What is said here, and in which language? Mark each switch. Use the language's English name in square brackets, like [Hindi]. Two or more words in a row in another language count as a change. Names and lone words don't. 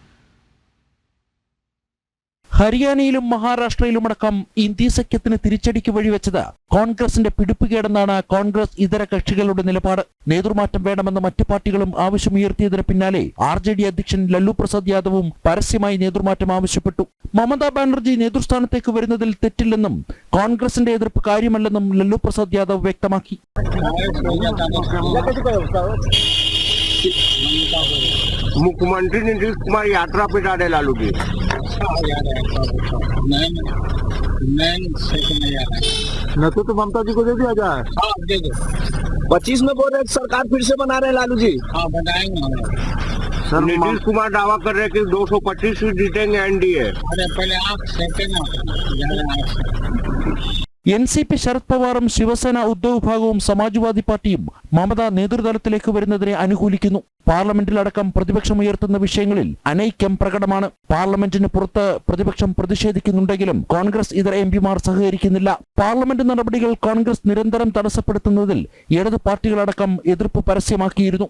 [Malayalam] ഹരിയാനയിലും മഹാരാഷ്ട്രയിലുമടക്കം ഇന്ത്യ സഖ്യത്തിന് തിരിച്ചടിക്ക് വഴിവെച്ചത് കോൺഗ്രസിന്റെ പിടിപ്പുകേടെന്നാണ് കോൺഗ്രസ് ഇതര കക്ഷികളുടെ നിലപാട്. നേതൃമാറ്റം വേണമെന്ന് മറ്റു പാർട്ടികളും ആവശ്യമുയർത്തിയതിന് പിന്നാലെ RJD അധ്യക്ഷൻ ലാലു പ്രസാദ് യാദവും പരസ്യമായി നേതൃമാറ്റം ആവശ്യപ്പെട്ടു. മമതാ ബാനർജി നേതൃസ്ഥാനത്തേക്ക് വരുന്നതിൽ തെറ്റില്ലെന്നും കോൺഗ്രസിന്റെ എതിർപ്പ് കാര്യമല്ലെന്നും ലാലു പ്രസാദ് യാദവ് വ്യക്തമാക്കി. [Hindi] मुख्यमंत्री नीतीश कुमार यात्रा पे जा रहे लालू की तो ममता जी को दे दिया जाए। 25 में बोल रहे सरकार फिर से बना रहे लालू जी। हाँ बनाएंगे सर। नीतीश कुमार दावा कर रहे कि 225 सीट जीतेंगे NDA। अरे पहले आप [Malayalam] NCP ശരത് പവാറും ശിവസേന ഉദ്ധവ് ഭാഗവും സമാജ്വാദി പാർട്ടിയും മമത നേതൃതലത്തിലേക്ക് വരുന്നതിനെ അനുകൂലിക്കുന്നു. പാർലമെന്റിലടക്കം പ്രതിപക്ഷമുയർത്തുന്ന വിഷയങ്ങളിൽ അനൈക്യം പ്രകടമാണ്. പാർലമെന്റിന് പുറത്ത് പ്രതിപക്ഷം പ്രതിഷേധിക്കുന്നുണ്ടെങ്കിലും കോൺഗ്രസ് ഇതര MPമാർ സഹകരിക്കുന്നില്ല. പാർലമെന്റ് നടപടികൾ കോൺഗ്രസ് നിരന്തരം തടസ്സപ്പെടുത്തുന്നതിൽ ഇടത് പാർട്ടികളടക്കം എതിർപ്പ് പരസ്യമാക്കിയിരുന്നു.